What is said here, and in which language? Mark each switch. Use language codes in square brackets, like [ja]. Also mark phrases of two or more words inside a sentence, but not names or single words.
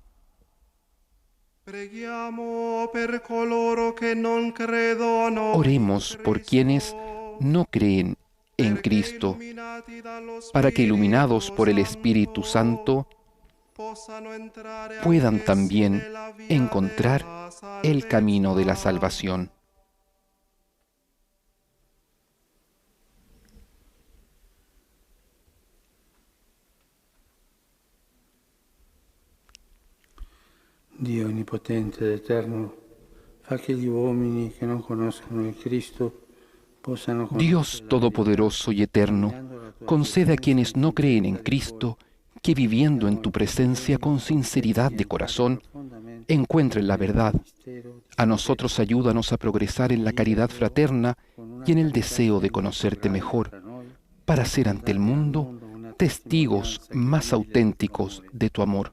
[es] Oremos por quienes no creen en Cristo, para que, iluminados por el Espíritu Santo, puedan también encontrar el camino de la salvación. [it] Dio onnipotente ed eterno, fa che gli uomini che non conoscono il Cristo possano conoscere. [es] Dios todopoderoso y eterno, concede a quienes no creen en Cristo que, viviendo en tu presencia con sinceridad de corazón, encuentren la verdad. A nosotros ayúdanos a progresar en la caridad fraterna y en el deseo de conocerte mejor, para ser ante el mundo testigos más auténticos de tu amor.